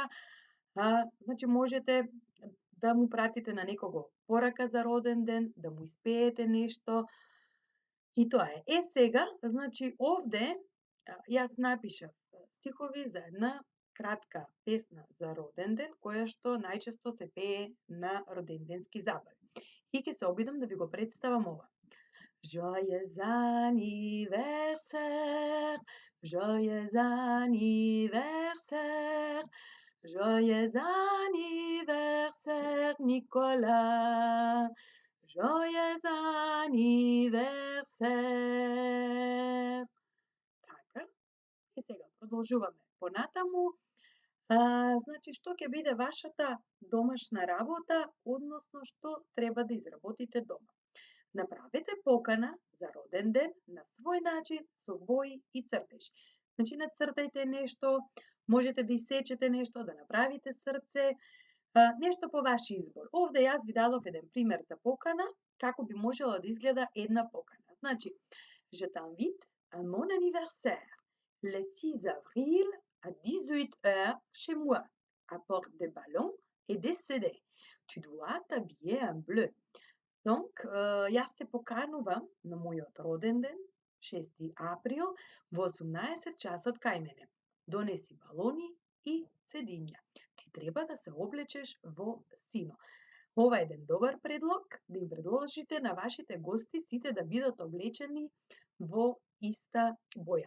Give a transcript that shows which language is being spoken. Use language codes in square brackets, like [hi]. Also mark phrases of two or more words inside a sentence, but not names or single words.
[mk] Значи можете да му пратите на некого порака за роден ден, да му испеете нешто. И тоа е. Сега, значи овде јас напишав стихови за една кратка песна за роден ден, која што најчесто се пее на роденденски забави. И ќе се обидам да ви го представам ова. [fr] Joyeux anniversaire, joyeux anniversaire, joyeux anniversaire Nicolas, joyeux anniversaire. [mk] продолжуваме понатаму. Значи, што ќе биде вашата домашна работа, односно што треба да изработите дома? Направете покана за роден ден на свој начин со бои и цртеж. Значи, нацртајте нешто, можете да исечете нешто, да направите срце, нешто по ваш избор. Овде јас ви дадов еден пример за покана, како би можела да изгледа една покана. Значи, [fr] je t'invite à mon anniversaire le 6 avril à 18 heures chez moi. Apporte des ballons et des CD. Tu dois t'habiller en bleu. Donc, [mk] јас те поканувам на мојот роден ден, 6 април, во 18 часот кај мене. Донеси балони и цедиња. Ти треба да се облечеш во сино. Ова е еден добар предлог да им предложите на вашите гости сите да бидат облечени во иста боја.